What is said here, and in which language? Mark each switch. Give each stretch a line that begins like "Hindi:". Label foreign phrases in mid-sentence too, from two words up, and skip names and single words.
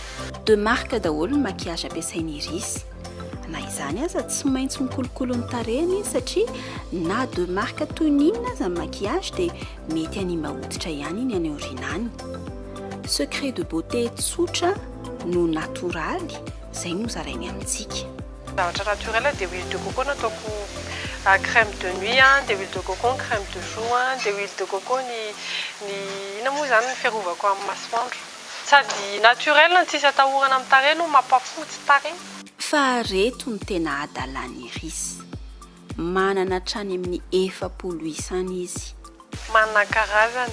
French: De marque
Malagasy: daholo ny maquillage ampiasainy Iris. Na izany aza tsy maintsy mikolokolo ny tarehiny satria na
French: de marque
Malagasy: toy n'inona aza ny maquillage dia mety hanimba hoditra ihany iny any aorianany.
French: Secret de beauté
Malagasy: tsotra no natoraly izay no zarainy amintsika. Zavatra naturel dia
French: huile de coco
Malagasy: nataoko
French: crème de nuit,
Malagasy: dia
French: huile de coco, crème de jour,
Malagasy: dia
French: huile de coco
Malagasy: ny ina moa izany ny fiarovako amin'ny masoandro. Sady naturel ny tsisy atahorana amin'ny tarehy no mampafotsy tarehy. Fa reto ny tena adalany Iris. Manana hatrany amin'ny 400 isany izy. Manana karazany.